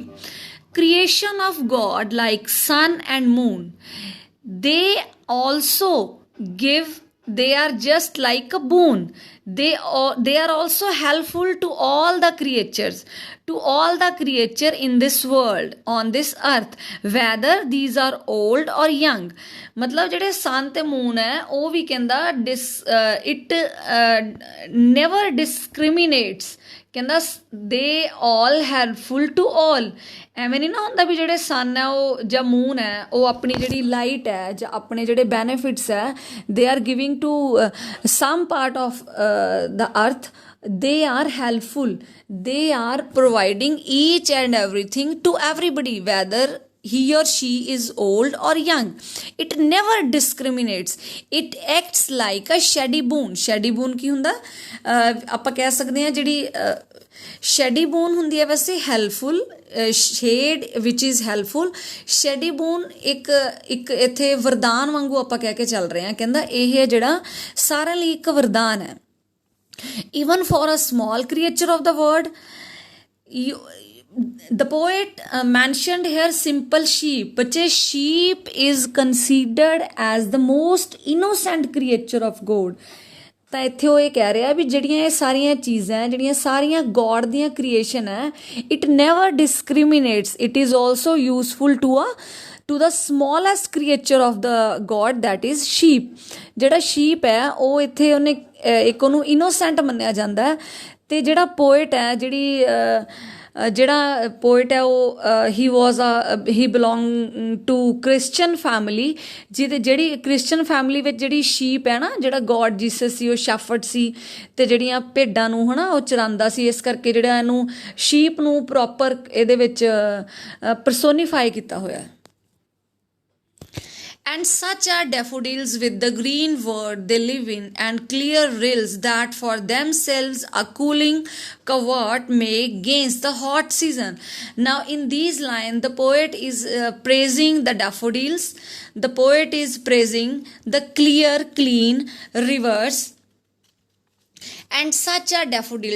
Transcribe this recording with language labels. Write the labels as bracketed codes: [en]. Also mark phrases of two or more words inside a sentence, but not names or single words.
[en] Creation of God like sun and moon, they also give, they are just like a boon. They are also helpful to all the creatures, to all the creature in this world, on this earth, whether these are old or young. [pa] मतलब ਜਿਹੜੇ sun ਤੇ moon ਹੈ ਉਹ ਵੀ ਕਹਿੰਦਾ [en] it never discriminates, [pa] ਕਹਿੰਦਾ [en] they all helpful to all. [pa] ਐਵੇਂ ਨਹੀਂ ਨਾ ਹੁੰਦਾ ਵੀ ਜਿਹੜੇ ਸਨ ਹੈ ਉਹ ਜਾਂ ਮੂਨ ਹੈ ਉਹ ਆਪਣੀ ਜਿਹੜੀ ਲਾਈਟ ਹੈ ਜਾਂ ਆਪਣੇ ਜਿਹੜੇ ਬੈਨੀਫਿਟਸ ਹੈ [en] they are giving to some part of the earth, they are helpful, they are providing each and everything to everybody, whether he or she is old or young. It never discriminates, it acts like a shady boon. Shady boon [pa] ਕੀ ਹੁੰਦਾ? ਆਪਾਂ ਕਹਿ ਸਕਦੇ ਹਾਂ ਜਿਹੜੀ [en] shady boon [pa] ਹੁੰਦੀ ਹੈ ਵੈਸੇ helpful, [en] shade which is helpful. shady boon [pa] ਇੱਕ ਇੱਥੇ ਵਰਦਾਨ ਵਾਂਗੂ ਆਪਾਂ ਕਹਿ ਕੇ ਚੱਲ ਰਹੇ ਹਾਂ। ਕਹਿੰਦਾ ਇਹ ਹੈ ਜਿਹੜਾ ਸਾਰਿਆਂ ਲਈ ਇੱਕ ਵਰਦਾਨ ਹੈ। [en] Even for a small creature of the world, the poet mentioned here simple sheep, but a sheep is considered as the most innocent creature of God. [pa] ਤਾਂ ਇੱਥੇ ਉਹ ਇਹ ਕਹਿ ਰਿਹਾ ਵੀ ਜਿਹੜੀਆਂ ਇਹ ਸਾਰੀਆਂ ਚੀਜ਼ਾਂ ਜਿਹੜੀਆਂ ਸਾਰੀਆਂ ਗੋਡ ਦੀਆਂ ਕ੍ਰੀਏਸ਼ਨ ਹੈ, [en] it never discriminates, it is also useful to the smallest creature of the God, that is sheep. [pa] ਜਿਹੜਾ sheep ਹੈ ਉਹ ਇੱਥੇ ਉਹਨੇ ਇੱਕ ਉਹਨੂੰ innocent ਮੰਨਿਆ ਜਾਂਦਾ ਹੈ। ਅਤੇ ਜਿਹੜਾ poet ਹੈ ਜਿਹੜਾ poet ਹੈ ਉਹ [en] he belong to Christian family, [pa] ਜਿਹੜੀ Christian family ਵਿੱਚ ਜਿਹੜੀ sheep ਹੈ ਨਾ, ਜਿਹੜਾ God Jesus ਸੀ ਉਹ shepherd ਸੀ ਅਤੇ ਜਿਹੜੀਆਂ ਭੇਡਾਂ ਨੂੰ ਹੈ ਨਾ ਉਹ ਚਰਾਉਂਦਾ ਸੀ। ਇਸ ਕਰਕੇ ਜਿਹੜਾ ਇਹਨੂੰ sheep ਨੂੰ ਪ੍ਰੋਪਰ ਇਹਦੇ ਵਿੱਚ ਪਰਸੋਨੀਫਾਈ ਕੀਤਾ ਹੋਇਆ। [en] And such are daffodils with the green world they live in, and clear rills that for themselves a cooling covert make against the hot season. Now, in these lines, the poet is praising the daffodils, the poet is praising the clear, clean rivers, and such a daffodil.